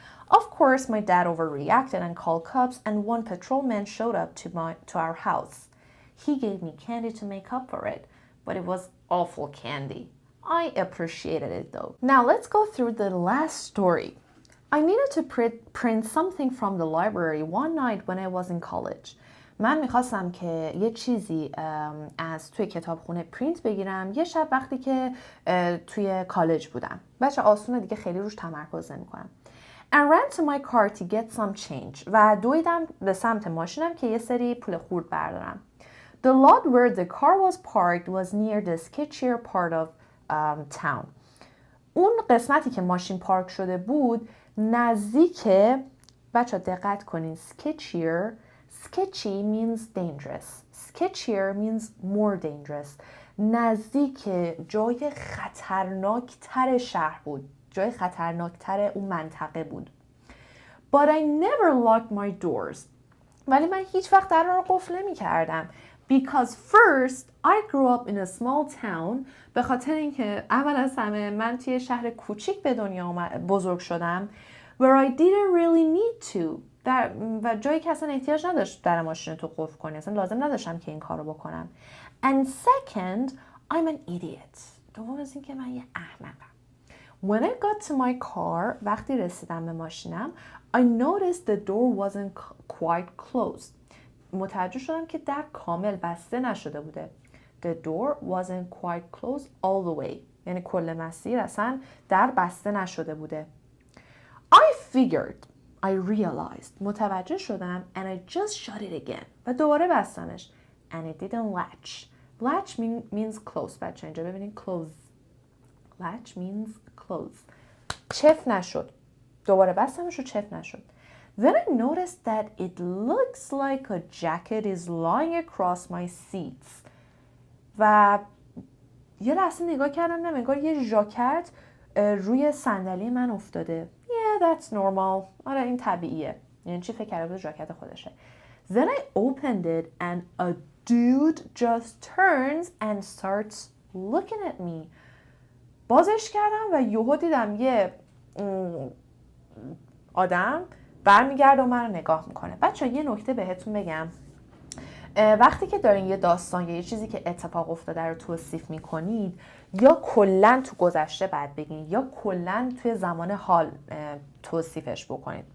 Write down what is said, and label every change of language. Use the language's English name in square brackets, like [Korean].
[English] Of course, my dad overreacted and called cops, and one patrolman showed up to our house. He gave me candy to make up for it, but it was awful candy. I appreciated it though. Now let's go through the last story. I needed to print something from the library one night when I was in college. [Persian] من میخواستم که یه چیزی از توی کتابخونه پرینت بگیرم یه شب وقتی که توی کالج بودم. بچه آسونه دیگه، خیلی روش تمرکز نمی‌کنم. [English] And ran to my car to get some change. [Persian] و دویدم به سمت ماشینم که یه سری پول خورد بردارم. [English] The lot where the car was parked was near the sketchier part of town. [Persian] اون قسمتی که ماشین پارک شده بود نزدیک، بچه دقت کنین، [English] sketchy means dangerous. Sketchier means more dangerous. [Persian] نزدیک جای خطرناکتر شهر بود. جای خطرناکتر اون منطقه بود. [English] But I never locked my doors. [Persian] ولی من هیچ وقت در رو قفل نمی کردم. [English] Because first I grew up in a small town. [Persian] به خاطر اینکه اول از همه من توی شهر کوچیک به دنیا بزرگ شدم. [English] Where I didn't really need to. [Persian] و جایی که اصلا احتیاج نداشت در ماشین تو قفل کنی. اصلا لازم نداشتم که این کارو بکنم. [English] And second, I'm an idiot. [Persian] دوم از این که من یه احمقم. [English] When I got to my car, [Persian] وقتی رسیدم به ماشینم, [English] I noticed the door wasn't quite closed. [Persian] متوجه شدم که در کامل بسته نشده بوده. [English] The door wasn't quite closed all the way. [Persian] یعنی کل مسیر اصلا در بسته نشده بوده. [English] I figured, I realized, [Persian] متوجه شدم [English] and I just shut it again. [Persian] و دوباره بستمش. [English] And it didn't latch. Latch means close. [Persian] بچه اینجا ببینید close. [English] Latch means close. [Persian] چف نشد. دوباره بستمش و چف نشد. [English] Then I noticed that it looks like a jacket is lying across my seats. [Persian] و یه لحظه نگاه کردم انگار یه ژاکت روی صندلی من افتاده. [English] Yeah, that's normal. [Persian] آره این طبیعیه. یعنی چی فکر کرده بود ژاکت خودشه. [English] Then I opened it and a dude just turns and starts looking at me. [Persian] بازش کردم و یهو دیدم یه آدم برمیگرده و من رو نگاه میکنه. بچه یه نکته بهتون بگم، وقتی که دارین یه داستان یا یه چیزی که اتفاق افتاده رو توصیف میکنید، یا کلن تو گذشته بعد بگین یا کلن توی زمان حال توصیفش بکنید.